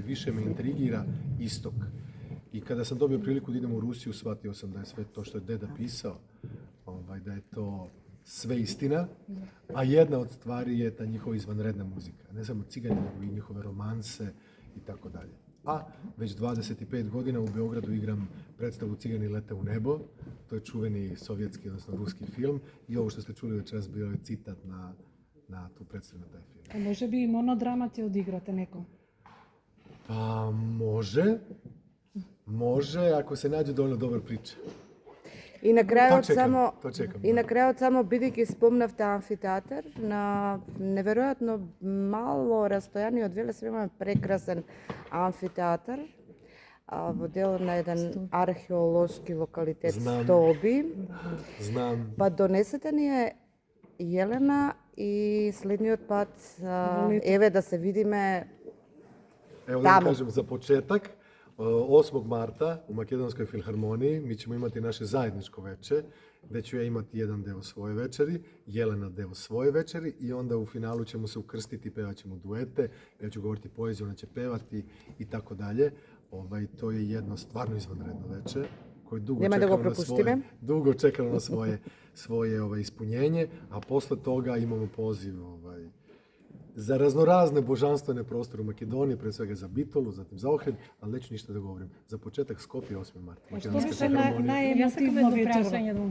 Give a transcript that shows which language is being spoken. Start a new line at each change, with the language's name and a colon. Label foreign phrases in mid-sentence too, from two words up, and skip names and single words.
Serbian: Više me intrigira istok. I kada sam dobio priliku da idem u Rusiju, shvatio sam da je sve to što je deda pisao, da je to sve istina, a jedna od stvari je ta njihova izvanredna muzika. Ne samo cigani, nego i njihove romanse i tako dalje. A već 25 godina u Beogradu igram predstavu Cigani lete u nebo. To je čuveni sovjetski, odnosno ruski film. I ovo što ste čuli večeras bio je citat na tu predstavu, na taj film.
Macedonian: А може би и монодрама ќе одиграте некој?
Serbian: Pa može ako se nađe dovoljno dobra priča.
Macedonian: И на крајот само
Serbian: to čekam.
Macedonian: И на крајот само бидејќи спомнавте амфитеатар, на неверојатно мало растојание од Велес имаме прекрасен амфитеатар во дел на еден археолошки локалитет Стоби. Знам. Па донесете ни е Јелена и следниот пат еве да се видиме.
Serbian: Evo da vam kažem, za početak, 8. marta u Makedonskoj filharmoniji mi ćemo imati naše zajedničko veče, gdje ću ja imati jedan deo svoje večeri, Jelena deo svoje večeri i onda u finalu ćemo se ukrstiti, pevat ćemo duete, ja ću govoriti poeziju, ona će pevati i tako dalje. To je jedno stvarno izvanredno veče koje dugo čekalo na svoje ispunjenje, a posle toga imamo poziv za raznorazne božanstvene prostore u Makedoniji, pre svega za Bitolu, zatim za Ohrid, ali neću ništa da govorim. Za početak Skopje 8. marta.
Macedonian: Што беше најемотивно вечер?